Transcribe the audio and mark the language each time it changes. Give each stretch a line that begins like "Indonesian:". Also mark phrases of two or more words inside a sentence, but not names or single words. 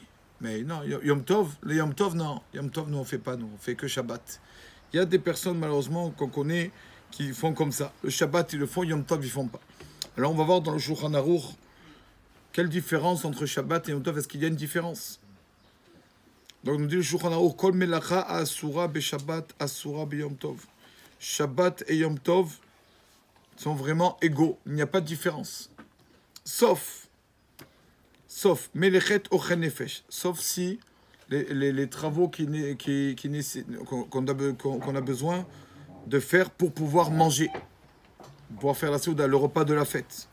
French: Mais non, Yom Tov, le Yom Tov, non. Yom Tov, nous, on ne fait pas, nous, on fait que Shabbat. Il y a des personnes, malheureusement, qu'on connaît, qui font comme ça. Le Shabbat, ils le font, Yom Tov, ils ne font pas. Alors, on va voir dans le Shulchan Aruch, quelle différence entre Shabbat et Yom Tov? Est-ce qu'il y a une différence? Donc, nous dit le Shulchan Aruch,
Hebrew: כל מלאכה אסורה בשבת אסורה ביום טוב.
French: Shabbat et Yom Tov sont vraiment égaux. Il n'y a pas de différence. Sauf
Hebrew: מלאכת אוכל נפש,
French: sauf si les travaux qu'on a besoin de faire pour pouvoir manger, pour pouvoir faire la souda, le repas de la fête.